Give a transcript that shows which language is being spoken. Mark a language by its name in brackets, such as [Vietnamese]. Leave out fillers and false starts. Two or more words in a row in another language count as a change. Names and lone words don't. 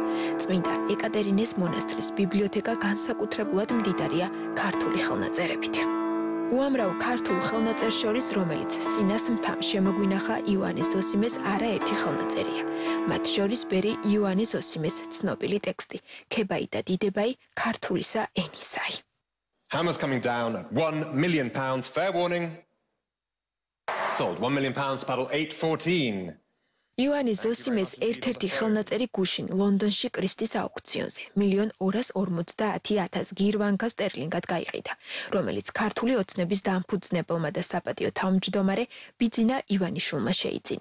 [Georgian] წმინდა ეკატერინეს მონასტრის ბიბლიოთეკა განსაკუთრებულად მდიდარია ქართული ხელნაწერებით. უამრავ ქართულ ხელნაწერს შორის, რომელიც სინას მთამ შემოგვინახა ივანე ზოსიმეს არაერთი ხელნაწერია. მათ შორის ბერი ივანე ზოსიმეს ცნობილი ტექსტი ქებაი და დიდებაი ქართულისა ენისაი. [English] Hammers coming down at £1 million. Fair warning. Sold £1 million. Paddle 814. [Georgian] ივანე ზოსიმეს ერთ-ერთი ხელნაწერი გუშინ ლონდონში კრისტის აუქციონზე 1,250,000 გირვანკა სტერლინგად გაიყიდა, რომელიც ქართული ოცნების დამფუძნებელმა და საპატიო თავმჯდომარე ბიძინა ივანიშვილმა შეიძინა.